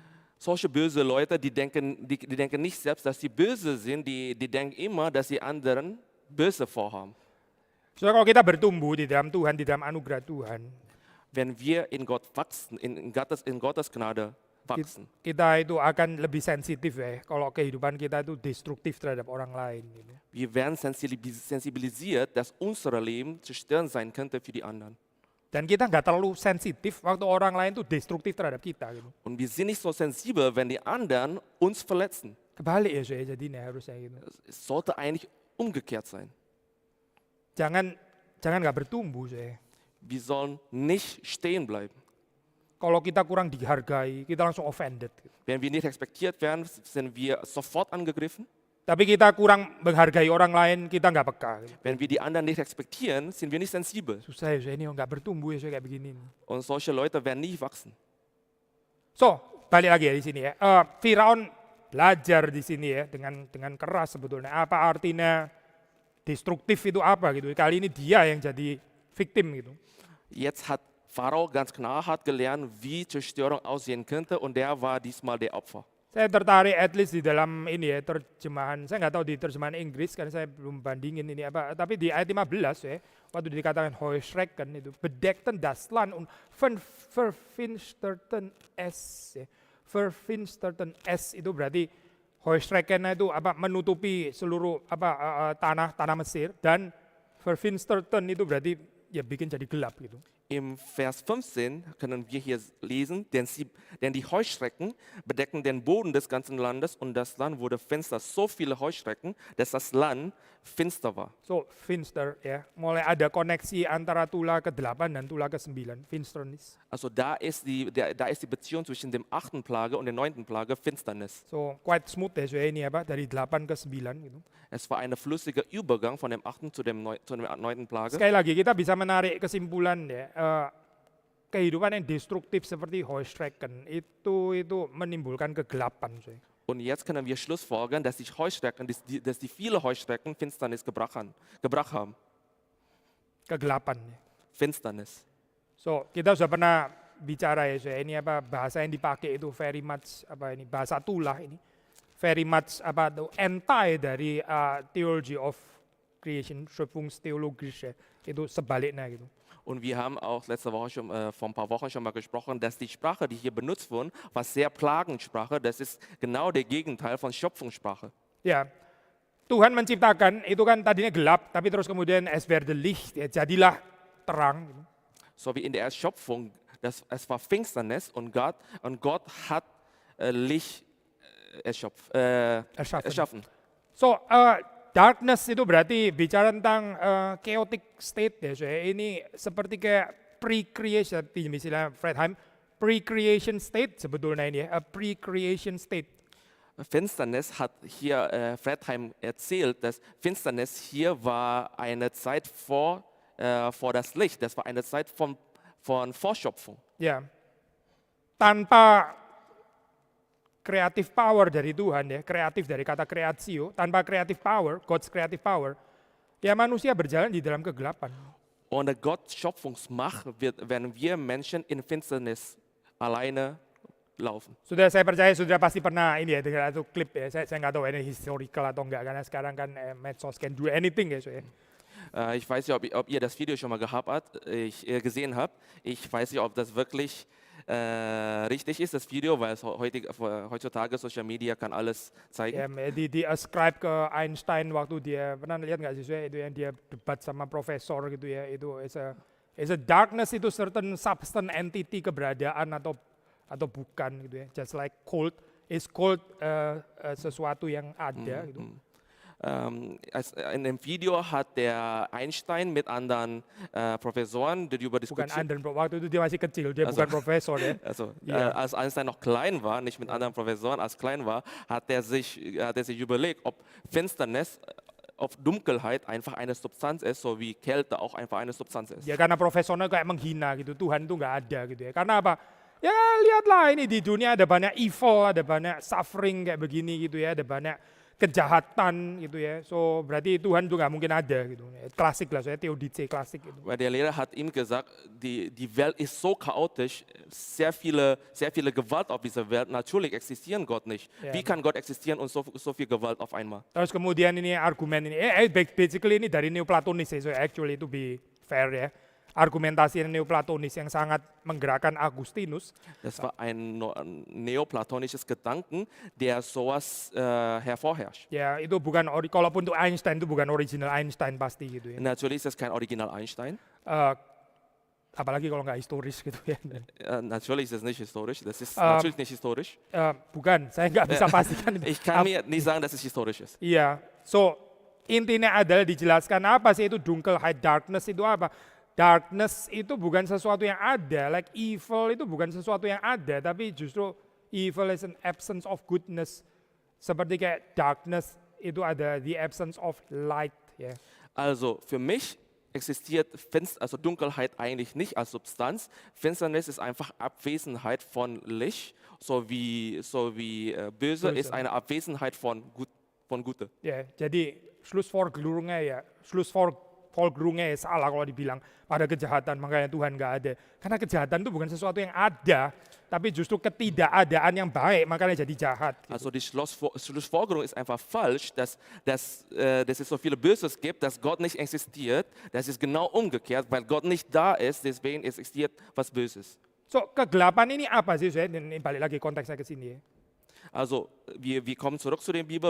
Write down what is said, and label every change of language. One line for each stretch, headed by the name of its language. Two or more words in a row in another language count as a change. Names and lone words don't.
German: Solche böse Leute, die denken nicht selbst, dass sie böse sind, die denken immer, dass sie anderen böse vorhaben.
Indonesian: So kalau kita bertumbuh di dalam Tuhan, di dalam anugerah Tuhan,
German: wenn wir in Gott wachsen, in Gottes Gnade wachsen,
Indonesian: kita itu akan lebih sensitif ya kalau kehidupan kita itu destruktif terhadap orang lain. Gitu.
German: Wir werden sensibilisiert, dass unser Leben zerstörend sein könnte für die anderen.
Indonesian: Dan kita nggak terlalu sensitif waktu orang lain itu destruktif terhadap kita. Gitu.
German: Und wir sind nicht so sensibel, wenn die anderen uns verletzen.
Indonesian: Kebalik ya saya jadinya harusnya gitu.
German: Es sollte eigentlich umgekehrt sein.
Indonesian: Jangan nggak bertumbuh saya.
German: Wir sollen nicht stehen bleiben.
Indonesian: Kalau kita kurang dihargai, kita langsung offended. Gitu.
German: Wenn wir nicht respektiert werden, sind wir sofort angegriffen.
Indonesian: Tapi kita kurang menghargai orang lain, kita nggak peka. Gitu.
German: Wenn wir die anderen nicht respektieren, sind wir nicht sensibel.
Indonesian: Susah ya saya ini nggak bertumbuh ya saya kayak begini.
German: Und solche Leute werden nie wachsen.
Indonesian: So balik lagi ya di sini ya. Firaun belajar di sini ya dengan keras sebetulnya. Apa artinya destruktif itu apa gitu. Kali ini dia yang jadi victim gitu.
German: Jetzt hat Pharao ganz knallhart gelernt, wie Zerstörung aussehen könnte, und der war diesmal der Opfer.
Indonesian: Saya tertarik
English: at least
Indonesian: di dalam ini ya terjemahan, saya nggak tahu di terjemahan Inggris karena saya belum bandingin ini apa, tapi di ayat 15 ya, waktu dikatakan Heuschrecken itu,
German: bedeckten das Land und verfinsterten es.
Indonesian: Ya.
German: Verfinsterten es
Indonesian: itu berarti Heuschrecken itu apa menutupi seluruh tanah Mesir, dan verfinsterten itu berarti ya bikin jadi gelap gitu.
German: Im Vers 15 können wir hier lesen, denn die Heuschrecken bedecken den Boden des ganzen Landes und das Land wurde finster. So viele Heuschrecken, dass das Land finster war. So, finster ya.
Indonesian: Mulai ada koneksi antara tula ke-8 dan tula ke-9,
German: finsternis. Also da ist die Beziehung zwischen dem 8. Plage und der 9. Plage Finsternis.
Indonesian: So,
English: quite smooth
Indonesian: ya saya ini apa dari 8 ke 9 gitu.
German: Es war ein flüssiger Übergang von dem 8. zu der 9. Plage.
Indonesian: Sekali lagi kita bisa menarik kesimpulan ya, kehidupan yang destruktif seperti Heuschrecken itu menimbulkan kegelapan. Coy.
German: Und jetzt können wir schlussfolgern, dass die viele Heuschrecken Finsternis gebracht haben.
Indonesian: Kegelapan. Ya.
German: Finsternis.
Indonesian: So, kita sudah pernah bicara ya, coy. Ini apa bahasa yang dipakai itu
English: very much
Indonesian: bahasa tulah ini.
English: Very much
Indonesian: anti dari
English: theology of creation,
German: Schöpfungstheologisch ya.
Indonesian: Itu sebaliknya gitu.
German: Und wir haben auch letzte Woche vor ein paar Wochen schon mal gesprochen, dass die Sprache, die hier benutzt wurde, war sehr Plagensprache. Das ist genau der Gegenteil von Schöpfungssprache.
Indonesian: Ya, Tuhan menciptakan itu kan tadinya gelap, tapi terus kemudian
German: es werde Licht,
Indonesian: ya, jadilah terang. Gitu.
German: So wie in der Erschöpfung, es war Finsternis und Gott hat Licht erschaffen.
Indonesian: So, darkness itu berarti bicara tentang
English: chaotic state
Indonesian: ya. So, ini seperti kayak pre-creation, misalnya Fredheim,
English: pre-creation state
Indonesian: sebetulnya ini ya,
English: a pre-creation state.
German: Finsternis hat hier Fredheim erzählt, dass Finsternis hier war eine Zeit vor das Licht. Das war eine Zeit von Vorschöpfung.
Indonesian: Ya, tanpa
English: creative power
Indonesian: dari Tuhan ya, kreatif dari kata kreatio, tanpa
English: creative power, God's creative power,
Indonesian: ya manusia berjalan di dalam kegelapan.
German: Ohne Gottes Schöpfungsmacht werden wir Menschen in Finsternis alleine laufen.
Indonesian: Sudah saya percaya sudah pasti pernah ini ya dengar satu klip ya, saya nggak tahu ini historical atau enggak karena sekarang kan medsos
English: can do anything
Indonesian: ya. So, ya.
German: Ich weiß nicht, ob ihr das Video schon mal gesehen habt. Ich weiß nicht, ob das wirklich richtig ist, das Video, weil heutzutage Social Media kann alles zeigen.
Indonesian: Ya, di ascribe ke Einstein waktu dia pernah lihat nggak sih itu yang dia debat sama profesor gitu ya, itu
English: is a darkness
Indonesian: itu
English: certain substance entity
Indonesian: keberadaan atau bukan gitu ya,
English: just like cold is cold
Indonesian: sesuatu yang ada gitu.
German: In dem Video hat der Einstein mit anderen Professoren darüber diskutiert.
Indonesian: Bukan anderen, waktu itu dia masih kecil, dia bukan profesor ya.
German: Also, Ja. als Einstein noch klein war, nicht mit anderen Professoren, als klein war, hat er sich überlegt, ob Finsternis, ob Dunkelheit einfach eine Substanz ist, so wie Kälte auch einfach eine Substanz ist.
Indonesian: Ya karena profesornya kayak menghina gitu, Tuhan tuh nggak ada gitu ya. Karena apa? Ya lihatlah ini di dunia ada banyak evil, ada banyak suffering kayak begini gitu ya, ada banyak kejahatan gitu ya. So berarti Tuhan tuh nggak mungkin ada gitu. Klasik lah, saya Theodizee klasik gitu.
German: Weil der Lehrer hat ihm gesagt, die Welt ist so chaotisch, sehr viele Gewalt auf dieser Welt. Natürlich existieren Gott nicht. Ja. Wie kann Gott existieren und so viel Gewalt auf einmal?
Indonesian: Terus kemudian ini argumen ini, basically ini dari Neoplatonis ya,
English: so actually to be fair ya.
Indonesian: Argumentasi Neoplatonis yang sangat menggerakkan Agustinus.
German: Das war ein neoplatonisches Gedanken, der sowas hervorherrscht.
Indonesian: Ya itu bukan, kalaupun untuk Einstein itu bukan original Einstein pasti gitu ya.
German: Natürlich ist das kein Original Einstein.
Indonesian: Apalagi kalau nggak historis gitu ya.
German: Natürlich ist es nicht historisch. Das ist natürlich nicht historisch.
Indonesian: Bukan, saya nggak bisa pastikan.
German: Ich kann mir nicht sagen, dass es historisch ist.
Indonesian: Iya, so intinya adalah dijelaskan apa sih itu Dunkelheit, darkness itu apa? Darkness itu bukan sesuatu yang ada, like evil itu bukan sesuatu yang ada, tapi justru
English: evil is an absence of goodness.
Indonesian: Seperti kayak darkness itu ada
English: the absence of light.
Indonesian: Yeah.
German: Also für mich existiert Dunkelheit eigentlich nicht als Substanz. Finsternis ist einfach Abwesenheit von Licht, so wie Böse ist eine Abwesenheit von Gute.
Indonesian: Ya, jadi Schlussfolgerungnya ya, Schlussfolgerungnya salah kalau dibilang ada kejahatan makanya Tuhan nggak ada. Karena kejahatan itu bukan sesuatu yang ada, tapi justru ketidakadaan yang baik makanya jadi jahat. Gitu.
German: Also die Schlussfolgerung ist einfach falsch, dass es so viele Böses gibt, dass Gott nicht existiert. Das ist genau umgekehrt, weil Gott nicht da ist, deswegen existiert was Böses.
Indonesian: So kegelapan ini apa sih? Saya balik lagi konteksnya ke sini ya.
German: Also wir kommen zurück zu der Bibel.